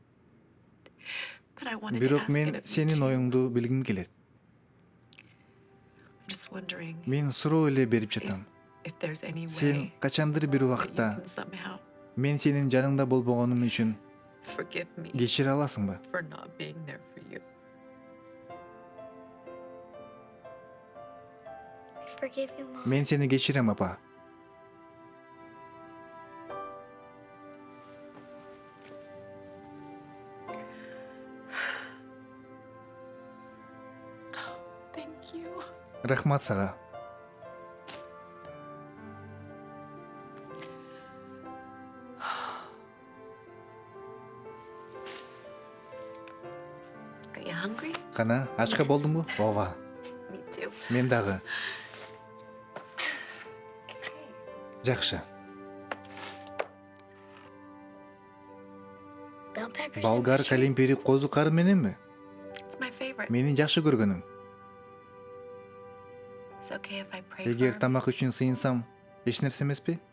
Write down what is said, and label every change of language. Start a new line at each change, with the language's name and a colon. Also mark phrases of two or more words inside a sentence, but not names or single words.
Kyrgyz: Бирок мен сенин оюңду билгим келет. Мен суроо эле берип жатам. Сен качандыр бир убакытта мен сенин жаныңда болбогонум үчүн кечире аласыңбы?
English: I forgive you, Mom.
Kyrgyz: Мен сени кечирем, апа. Рахмат сага. Кана, ачка болдумбу? Ооба. Мен дагы. Жакшы.
English: Bell peppers.
Kyrgyz: Болгар калемпири козу кары мененби? Менин жакшы көргөнүм. Эгер тамак үчүн сыйынсам, эч нерсе эмеспи?